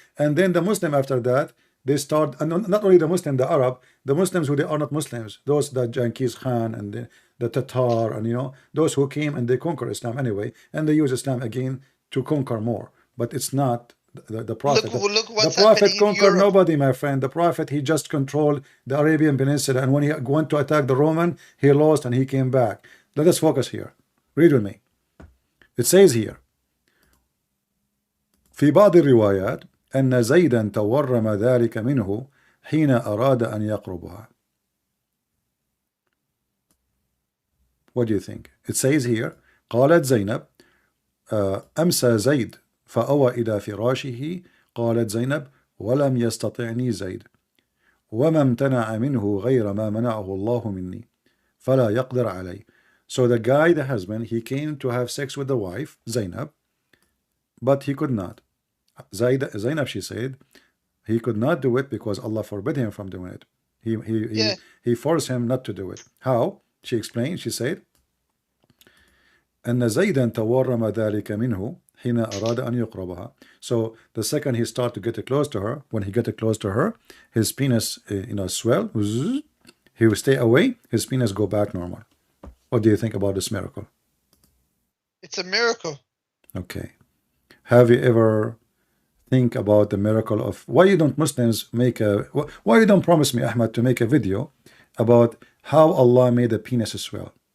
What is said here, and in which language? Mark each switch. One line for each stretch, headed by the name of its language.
English: And then the Muslim after that, they start, and not only the Muslim, the Arab, the Muslims who they are not Muslims, those the Genghis Khan and the Tatar, and those who came and they conquer Islam anyway, and they use Islam again to conquer more. But it's not the Prophet. Look what's the Prophet conquered in nobody, my friend. The Prophet, he just controlled the Arabian Peninsula, and when he went to attack the Roman, he lost and he came back. Let us focus here. Read with me. It says here,
Arabic: في بعض الروايات أن زيدا تورم ذلك منه حين أراد أن يقربها.
English: What do you think? It says here,
Arabic: قالت زينب أمسى زيد فأوى إلى فراشه. قالت زينب ولم يستطعني زيد وما امتنع منه غير ما منعه الله مني فلا يقدر علي.
English: So the guy, the husband, he came to have sex with the wife, Zainab, but he could not. Zainab, she said, he could not do it because Allah forbid him from doing it. He forced him not to do it. How? She explained, she said,
Arabic: أن زيدا تورم ذلك منه حين أراد أن يقربها.
English: So the second he started to get close to her, when he get close to her, his penis, swell. He will stay away. His penis go back normal. What do you think about this miracle? It's a miracle. Okay. Have you ever think about the miracle of why you don't Muslims make why you don't promise me, Ahmad, to make a video about how Allah made the penis swell?